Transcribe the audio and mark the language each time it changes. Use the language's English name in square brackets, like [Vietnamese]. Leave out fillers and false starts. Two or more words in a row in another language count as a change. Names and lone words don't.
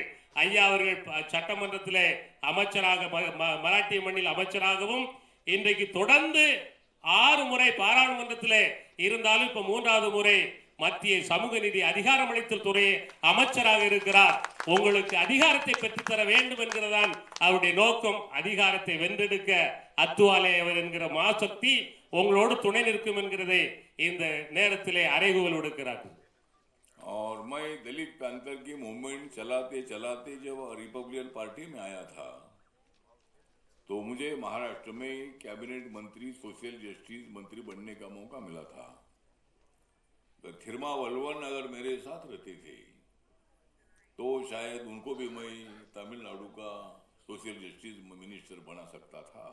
[Tamil] ஐயா அவர்கள் சட்டமன்றத்திலே அமைச்சராக, மராட்டிய மண்ணில் அமைச்சராகவும் இன்றைக்கு தொடர்ந்து 6 முறை பாராளுமன்றத்திலே இருந்தாலும் இப்ப 3வது முறை மத்திய சமூக நீதி அதிகாரமளித்தல் துறை அமைச்சராக இருக்கிறார். உங்களுக்கு அதிகாரத்தை பெற்றுத்தர வேண்டும் என்கிறதான் அவருடைய நோக்கம். அதிகாரத்தை வென்றெடுக்க அத்துவாலே அவர் என்கிற மாசக்தி உங்களோடு துணை நிற்கும் என்கிறதை இந்த நேரத்திலே அறைகூவல் விடுக்கிறார்கள். [Hindi] और मैं दलित पैंथर की मूवमेंट चलाते चलाते जब रिपब्लिकन पार्टी में आया था तो मुझे महाराष्ट्र में कैबिनेट मंत्री, [English] social justice [Hindi] मंत्री बनने का मौका मिला था। तो थिरुमावलुवन अगर मेरे साथ रहते थे तो शायद उनको भी मैं तमिलनाडु का [English] social justice minister [Hindi] बना सकता था।